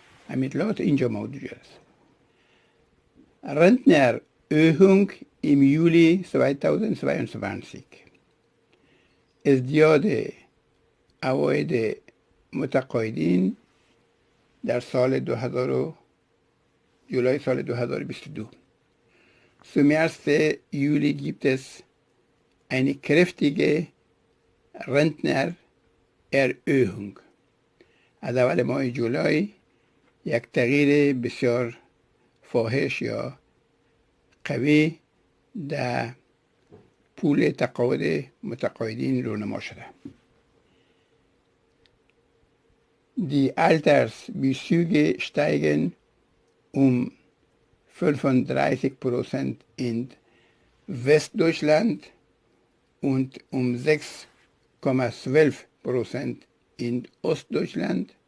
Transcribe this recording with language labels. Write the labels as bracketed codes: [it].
[fa] همین اطلاعات اینجا موجود است. [de] Rentenerhöhung im Juli 2022. [fa] ازدیاد عواید متقاعدین در سال جولای سال 2022. [de] Zum 1. Juli gibt es eine kräftige Rentnererhöhung. [fa] از اول ماه جولای یک تغییر بسیار فاحش یا قوی در پول تقاعد متقاعدین رونما شده. [de] Die Altersbezüge steigen um 35% in Westdeutschland und um 6,12% in Ostdeutschland.